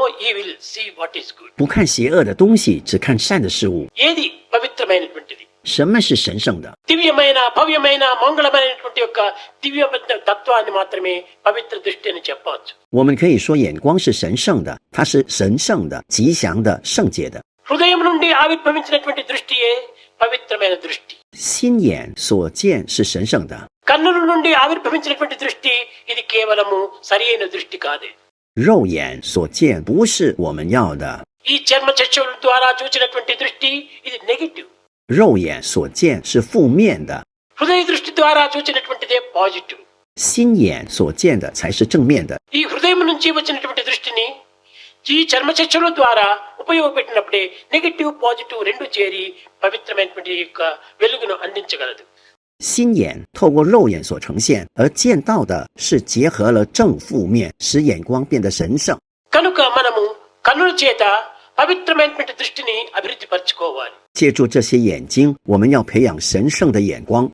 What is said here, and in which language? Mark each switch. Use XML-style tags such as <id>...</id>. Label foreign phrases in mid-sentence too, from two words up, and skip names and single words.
<en>evil, see what is good.</en> <zh>不看邪恶的东西，只看善的事物。</zh> <te>ఏది పవిత్రమైనటువంటిది?</te> <zh>什么是神圣的？</zh> <te>దివ్యమైన భవ్యమైన మంగళమైనటువంటి యొక్క దివ్యమైన తత్వాన్ని మాత్రమే పవిత్ర దృష్టి అని చెప్పవచ్చు.</te> <zh>我们可以说眼光是神圣的，它是神圣的、吉祥的、圣洁的。</zh> <te>హృదయం నుండి ఆవిర్భవించినటువంటి దృష్టియే పవిత్రమైన దృష్టి.</te> <zh>心眼所见是神圣的，</zh> <te>కన్నుల నుండి ఆవిర్భవించినటువంటి దృష్టి ఇది కేవలము సరియైన దృష్టి కాదే.</te> <zh>肉眼所见不是我们要的，</zh> <te>ఈ చర్మ చక్షుల ద్వారా చూచినటువంటి దృష్టి ఇది నెగిటివ్.</te> <zh>肉眼所见是负面的，</zh> <te>హృదయ దృష్టి ద్వారా చూచినటువంటిదే పాజిటివ్.</te> <zh>心眼所见的才是正面的。</zh> <te>ఈ హృదయం నుంచి వచ్చినటువంటి దృష్టిని ఈ చర్మ చక్షుల ద్వారా ఉపయోగపెట్టినప్పుడే</te> <en>negative positive</en> <te>రెండు చేరి పవిత్రమైనటువంటి యొక్క వెలుగును అందించగలదు.</te> <zh>心眼透过肉眼所呈现，而见到的是结合了正负面，使眼光变得神圣。</zh> <te>కనుక మనము కన్నుల చేత పవిత్రమైనటువంటి దృష్టిని అభివృద్ధి పరచుకోవాలి.</te> <zh>借助这些眼睛，我们要培养神圣的眼光。</zh>